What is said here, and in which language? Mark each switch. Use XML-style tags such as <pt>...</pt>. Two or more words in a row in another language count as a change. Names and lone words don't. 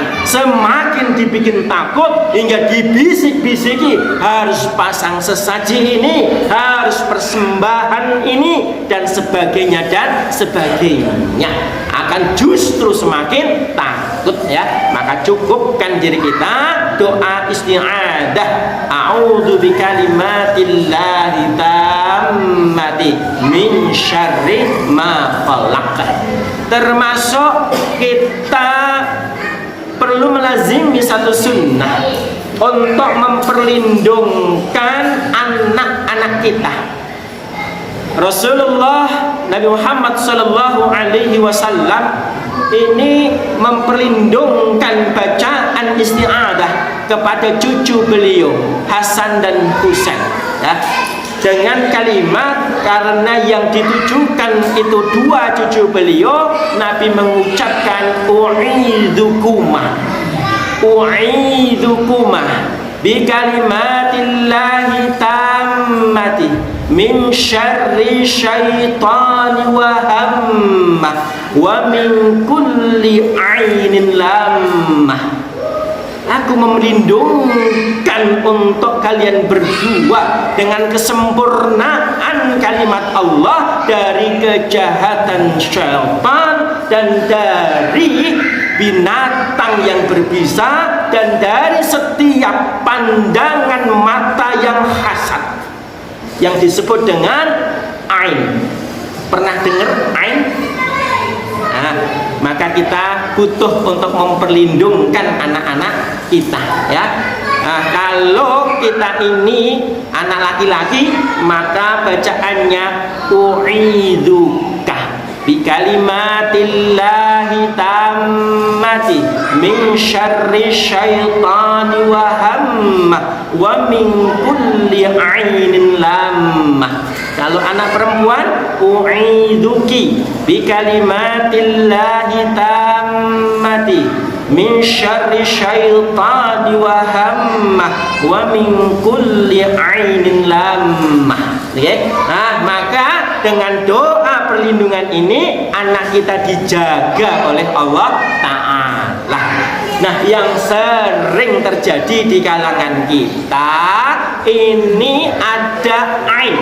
<id>Semakin dibikin takut hingga dibisik-bisiki, harus pasang sesaji ini, harus persembahan ini dan sebagainya, akan justru semakin takut, ya. Maka cukupkan diri kita doa isti'adah,</id> <ar>أعوذ بكلمات الله التامات من شر ما خلق.</ar> <id>Termasuk kita perlu melazimi satu sunnah untuk memperlindungkan anak-anak kita. Rasulullah Nabi Muhammad</id> <ar>صلى الله عليه وسلم</ar> <id>ini memperlindungkan bacaan isti'adah kepada cucu beliau Hasan dan Husain, ya, dengan kalimat, karena yang ditujukan itu dua cucu beliau, Nabi mengucapkan u'idzukumah</id> <ar>بكلمات الله التامة من شر الشيطان وهامة ومن كل عين لامة.</ar> <id>Aku melindungkan untuk kalian berdua dengan kesempurnaan kalimat Allah dari kejahatan syaitan dan dari binatang yang berbisa dan dari setiap pandangan mata yang hasad yang disebut dengan ain. Pernah dengar ain? Nah, maka kita butuh untuk memperlindungkan anak-anak kita, ya. Nah, kalau kita ini anak laki-laki, maka bacaannya</id> <ar>أعيذك بكلمات الله التامة من شر الشيطان وهامة ومن كل عين لامة.</ar> <id>Kalau anak perempuan,</id> <ar>أعيذكِ بكلمات الله التامة من شر الشيطان وهامة ومن كل عين لامة. Okay?</ar> <id>Nah, maka dengan doa perlindungan ini anak kita dijaga oleh Allah Ta'ala. Nah, yang sering terjadi di kalangan kita ini ada ain.</id>